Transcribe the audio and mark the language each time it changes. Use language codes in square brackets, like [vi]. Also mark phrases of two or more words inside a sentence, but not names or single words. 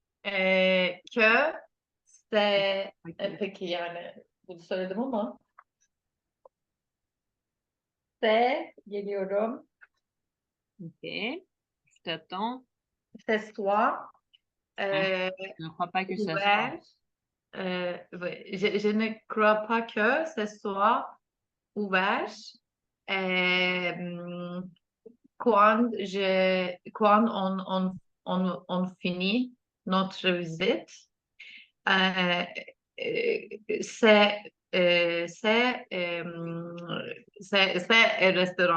[tr] Kö se Peki. peki yani bunu söyledim ama se geliyorum. [fr] Ok. Je t'attends. C'est soit Hein? euh, Je ne crois pas que ça soit. ouvert. Ouais, je ne crois pas que ce soit ouvert. Euh, quand on finit notre visite, euh, c'est c'est c'est un restaurant.